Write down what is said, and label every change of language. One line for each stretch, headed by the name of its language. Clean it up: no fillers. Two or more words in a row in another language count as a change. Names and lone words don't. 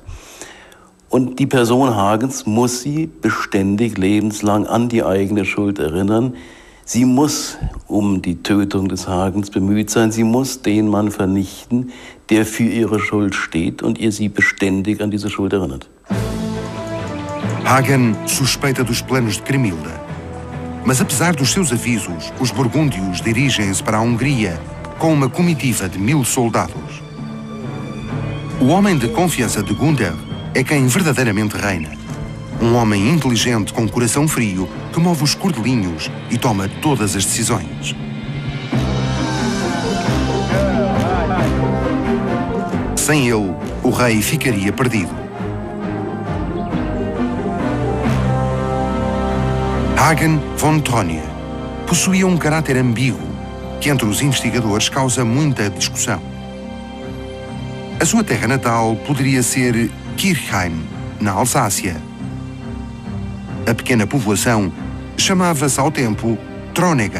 German: Und die Person Hagens muss sie beständig, lebenslang an die eigene Schuld erinnern. Sie muss um die Tötung des Hagens bemüht sein. Sie muss den Mann vernichten, der für ihre Schuld steht und ihr sie beständig an diese Schuld erinnert.
Portuguese: Hagen suspeita dos planos de Cremilda. Mas apesar dos seus avisos, os burgúndios dirigem-se para a Hungria com uma comitiva de 1000 soldados. O homem de confiança de Gunther é quem verdadeiramente reina. Um homem inteligente com coração frio que move os cordelinhos e toma todas as decisões. Sem ele, o rei ficaria perdido. Hagen von Tronje possuía um caráter ambíguo que entre os investigadores causa muita discussão. A sua terra natal poderia ser Kirchheim, na Alsácia. A pequena povoação chamava-se ao tempo Tronega.